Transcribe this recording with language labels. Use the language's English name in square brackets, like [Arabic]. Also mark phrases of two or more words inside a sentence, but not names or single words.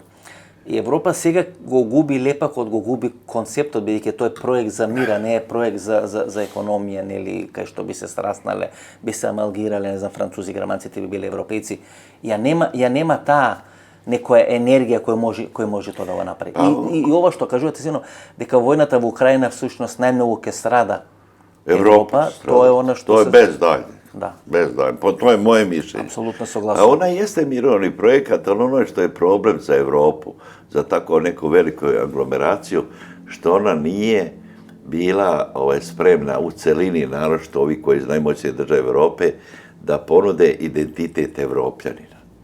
[Macedonian] И Европа сега го губи лепакот, го губи концептот, бидејќи тој е проект за мир, а не е проект за економија, нели, кај што би се сраснале, би се амалгирале, не знам, французи, германците би биле европејци. Ја нема таа некоја енергија кој може тоа да го направи. И ова што кажувате сино, дека војната во Украина всушност најмногу ќе страда Европа, тоа е она што тоа е без дајде. [Serbian] Da. Bez daljnjeg. To je moje mišljenje. Apsolutno A suglasan. ona jeste mirovni projekat, ali ono što je problem za Europu, za tako neku veliku aglomeraciju, što ona nije bila spremna u celini, naročito ovi koji iz najmoćnije države Europe, da ponude identitet Evropljanina.